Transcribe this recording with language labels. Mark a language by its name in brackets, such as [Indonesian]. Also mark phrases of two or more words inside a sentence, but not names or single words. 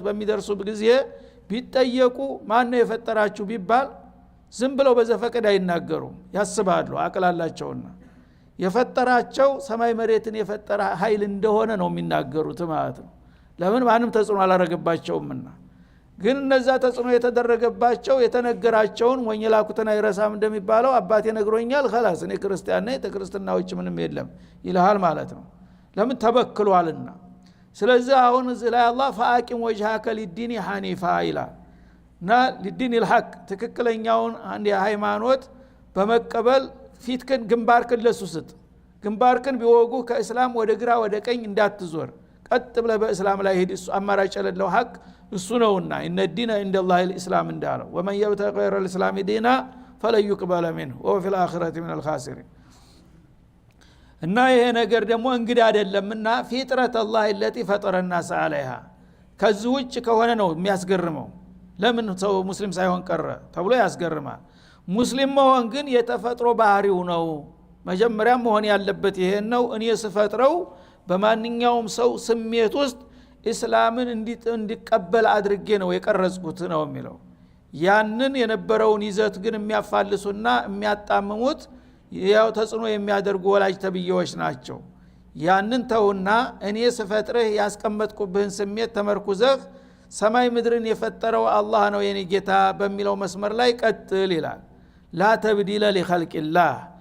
[Amharic] በሚደርሱ ጊዜ ቢጠየቁ ማን ነው የፈጠራችሁ ቢባል ዝም ብለው በዘፈቀድ አይናገሩም፣ ያስባሉ፣ አቅላላቸውና የፈጠራቸው ሰማይ መሬትን የፈጠረ ኃይል እንደሆነ ነው የሚናገሩት ማለት ነው። ለምን ማንም ተጽዕኖ አላረገባቸውምና። ግን እነዛ ተጽዕኖ የተደረገባቸው የተነገራቸውን ወንጀላኩተና ይረሳም እንደሚባለው አባቴ ነግሮኛል خلاص እኔ ክርስቲያን ነኝ ተክርስትና ውጭ ምንም የለም ይልሃል ማለት ነው። ለምን ተበክሏልና። ስለዚህ አሁን እዚህ ላይ አላህ [Arabic] فاقم وجهك للدين حنيفا [Amharic] ይላል እና [Arabic] للدين الحق [Amharic] ትክክለኛውን አንድ የሃይማኖት በመቀበል ፊትክን ግንባርክን ለሱ ስጥ። ግንባርክን ቢወጉ ከእስላም ወደ ግራ ወደ ቀኝ እንዳትዞር ቀጥ ብለህ በእስላም ላይ ሄድ። እሱ አማራጭ የሌለው ሐቅ እሱ ነውና [Arabic] إن الدين عند الله الإسلام [Amharic] እንዳለው [Arabic] ومن يبتغي غير الإسلام دينا فلن يقبل منه وهو في الآخرة من الخاسرين። [Amharic] እና ይሄ ነገር ደግሞ እንግዲህ አይደለምና [Arabic] فطرت الله التي فطر الناس عليها [Amharic] ከዚህ ውጭ ከሆነ ነው የሚያስገርመው። ለምን ሰው ሙስሊም ሳይሆን ቀረ ተብሎ ያስገርማል። ሙስሊም መሆን ግን የተፈጥሮ ባህሪው ነው። መጀመሪያም መሆን ያለበት ይሄን ነው። እኔ ስፈጥረው በማንኛውም ሰው ስሜት ውስጥ እስላምን እንዲቀበል አድርጌ ነው የቀረጽኩት ነው የሚለው። ያንን የነበረውን ይዘት ግን የሚያፋልሱና የሚያጣምሙት ያው ተጽዕኖ የሚያደርጉ ወላጅ ተብዬዎች ናቸው። ያንን ተውና እኔ ስፈጥርህ ያስቀመጥኩብህን ስሜት ተመርኩዘህ ሰማይ ምድርን የፈጠረው አላህ ነው የኔ ጌታ በሚለው መስመር ላይ ቀጥል ይላል። [Arabic] لا تبديل لخلق الله